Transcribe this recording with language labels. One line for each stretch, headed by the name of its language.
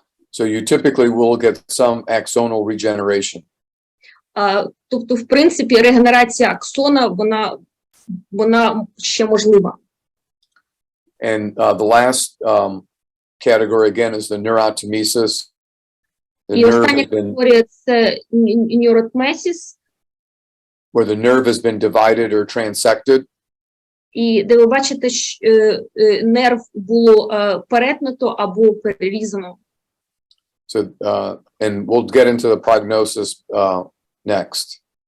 English: So you typically will get some axonal regeneration.
Ukrainian: Тобто, в принципі, регенерація аксона, вона ще можлива.
English: And the last category again is the neurotomesis.
Ukrainian: І остання категорія – це нейротмезис.
English: Where the nerve has been divided or transected.
Ukrainian: І де ви бачите, що нерв було перетнуто або перерізано.
English: So, and we'll get into the prognosis next.